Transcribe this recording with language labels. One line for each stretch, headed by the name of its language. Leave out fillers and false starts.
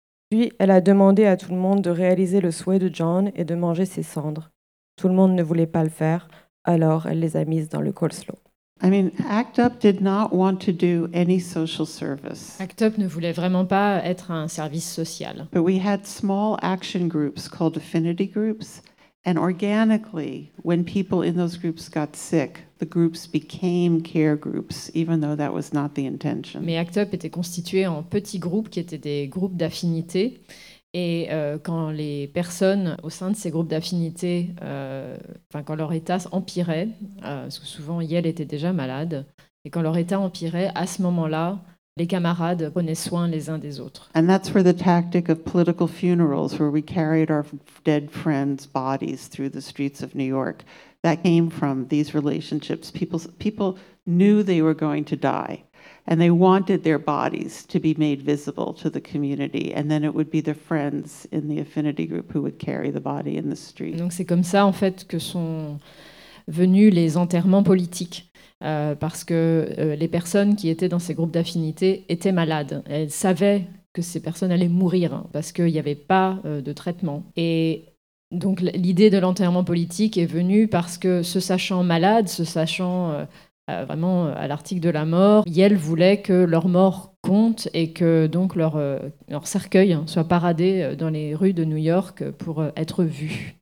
French: Puis, elle a demandé à tout le monde de réaliser le souhait de John et de manger ses cendres. Tout le monde ne voulait pas le faire, alors elle les a mises dans le coleslaw.
English: I mean, ACT UP did not want to do any social service.
French: ACT UP ne voulait vraiment pas être un service social.
English: But we had small action groups called affinity groups. And organically, when people in those groups got sick, the groups became care groups, even though that was not the intention.
French: Mais ACT UP était constitué en petits groupes qui étaient des groupes d'affinité. Et quand les personnes au sein de ces groupes d'affinité, quand leur état empirait, parce que souvent Yael était déjà malade, et quand leur état empirait, à ce moment-là, les camarades prenaient soin les uns des autres.
English: And that's where the tactic of political funerals, where we carried our dead friends' bodies through the streets of New York, that came from these relationships. People knew they were going to die. And they wanted their bodies to be made visible to the community, and then it would be their friends in the affinity group who would carry the body in the street.
French: Donc c'est comme ça en fait que sont venus les enterrements politiques, parce que les personnes qui étaient dans ces groupes d'affinité étaient malades. Elles savaient que ces personnes allaient mourir parce qu'il n'y avait pas de traitement. Et donc l'idée de l'enterrement politique est venue parce que, se sachant malades, se sachant vraiment à l'article de la mort, Yel voulait que leur mort compte et que donc leur cercueil soit paradé dans les rues de New York pour être vu.